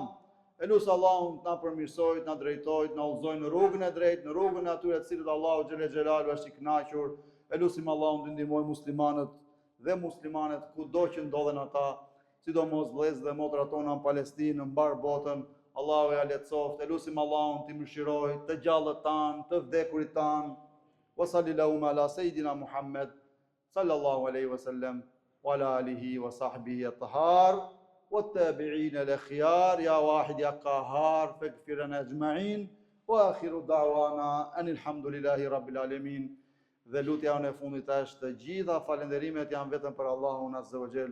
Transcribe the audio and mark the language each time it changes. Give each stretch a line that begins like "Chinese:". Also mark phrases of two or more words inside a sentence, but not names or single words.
Albanian: E lusë Allahun të na përmirësojt, na drejtojt, na udhëzojnë në rrugën e drejtë, në rrugën e atyre të cilët Allahu
Arabic: جل جلاله
Albanian: është i kënaqur. E lusim Allahun të ndihmojë muslimanët dhe muslimanet kudo që ndodhen ata, sidomos vëllezërit dhe motrat tona në Palestinë, në mbar botën. Allahu ja lehtësoft. E lusim Allahun të mëshirojë të gjallët tanë, të vdekurit tanë.
Arabic: وصلى الله على سيدنا محمد صلى الله عليه وسلم وعلى آله وصحبه الطاهر. والتابعين الأخيار يا واحد يا قهار فاغفر لنا أجمعين وآخر دعوانا أن الحمد لله رب العالمين.
Albanian: Dhe lutja unë e fundit është të gjitha falenderimet janë vetëm për Allahun
Arabic: عز وجل.